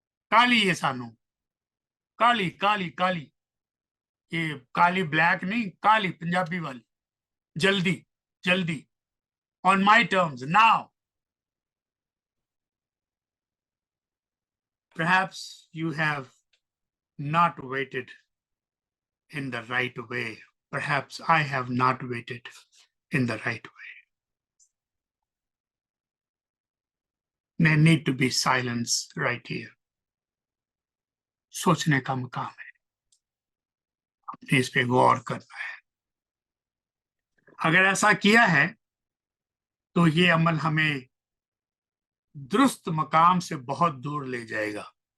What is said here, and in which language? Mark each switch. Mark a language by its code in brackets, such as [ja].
[hi] काली ये सानू, काली काली काली, ये काली ब्लैक नहीं, काली पंजाबी वाली, जल्दी जल्दी, [en] on my terms now. Perhaps you have not waited in the right way. Perhaps I have not waited in the right way. There need to be silence right here. [hi] सोचने का मकाम है, अपने इस पे गौर करना है. अगर ऐसा किया है तो ये अमल हमें दुरुस्त मकाम से बहुत दूर ले जाएगा.